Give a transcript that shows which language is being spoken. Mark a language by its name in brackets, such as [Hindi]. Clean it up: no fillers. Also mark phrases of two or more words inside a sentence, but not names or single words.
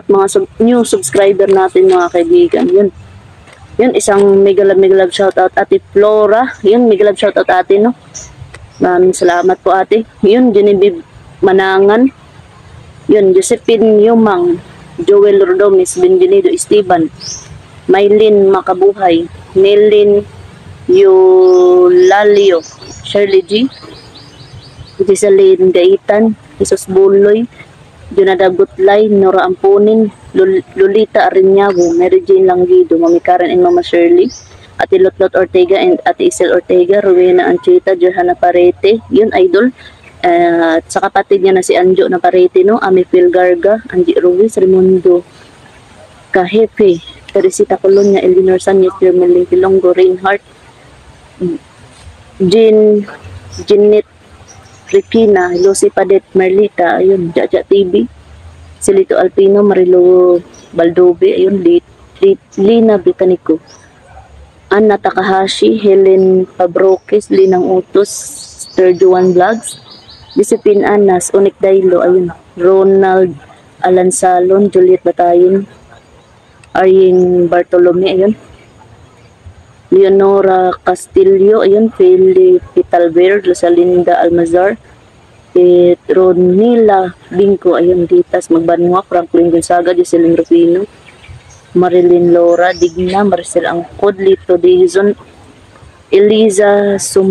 [Filipino] At mga [English] new subscriber [Filipino] natin mga kaibigan. Yun, isang [English] mega love shoutout [Filipino] Ate Flora. Yun, [English] mega love shoutout [Filipino] ate, no? Maraming salamat po ate. Yun, Genevieve Manangan. Yun, Josephine Yumang, Joel Rodomis, Benvenido Esteban, Maylin Makabuhay, Nelin Yulalio, Shirley G, Gisaline Gaitan, Jesus Buloy, Jonada Gutlay, Nora Ampunin, Lolita Arinyago, Mary Jane Langido, Mami Karen and Mama Shirley, Ate Lotlot Ortega and Ate Isel Ortega, Rowena Anchita, Johanna Parete, yun idol. At sa kapatid niya na si Anjo na Parete, no? Ami Phil Garga, Angie Ruiz, Raimundo Kahepe, Teresita Colonia, Elinor Sanyet, Jermeling Pilongo, Reinhardt, Jeanette Rikina, Lucy Padet, Merlita, ayun, Jaja TV, Silito Alpino, Marilo Baldobe, ayun, Lina Bicanico, Anna Takahashi, Helen Pabrokes, Linang Utos, Sturgeon Vlogs, Discipline Anas, Unik Dailo, ayun, Ronald Alansalon, Juliet Batayin, Aryeng Bartolome, ayun, Leonora Castillo, ayun, Felipe Talver, Rosalinda Almazar, Petronila Bingco, ayun, Ditas Magbanwa, Franklin Gonzaga, Jocelyn Rufino, Marilyn Laura Digna, Marcel Angkod, Lito Dizon, Eliza